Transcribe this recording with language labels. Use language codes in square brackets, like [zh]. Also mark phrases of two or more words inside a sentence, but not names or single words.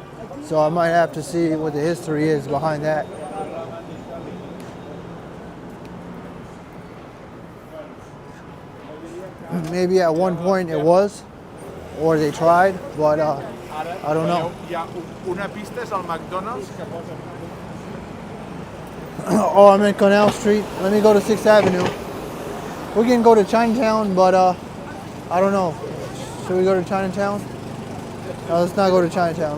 [en] So I might have to see what the history is behind that. Maybe at one point it was, or they tried, but I don't know. [ca] Hi ha una pista és al McDonald's que posa... [en] Oh, I'm in Canal Street. Let me go to 6th Avenue. We can go to Chinatown, but I don't know. Should we go to Chinatown? No, let's not go to Chinatown.